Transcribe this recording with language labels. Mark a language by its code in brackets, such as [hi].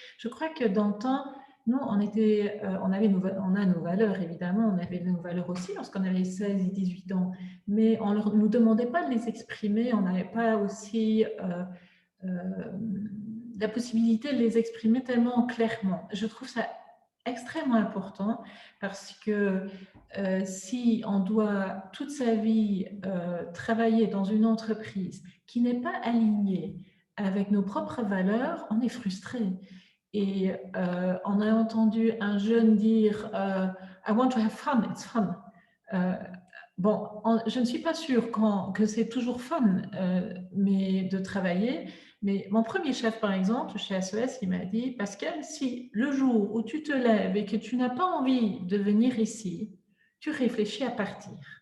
[fr] Je crois que dans le temps, nous, on a nos valeurs, évidemment, on avait nos valeurs aussi lorsqu'on avait 16 et 18 ans, mais on ne nous demandait pas de les exprimer, on n'avait pas aussi la possibilité de les exprimer tellement clairement. Je trouve ça extrêmement important parce que si on doit toute sa vie travailler dans une entreprise qui n'est pas alignée avec nos propres valeurs, on est frustré. Et on a entendu un jeune dire [en] I want to have fun, it's fun. [fr] Bon, je ne suis pas sûre que c'est toujours fun mais de travailler. Mais mon premier chef, par exemple, chez SES, il m'a dit, Pascal, si le jour où tu te lèves et que tu n'as pas envie de venir ici, tu réfléchis à partir.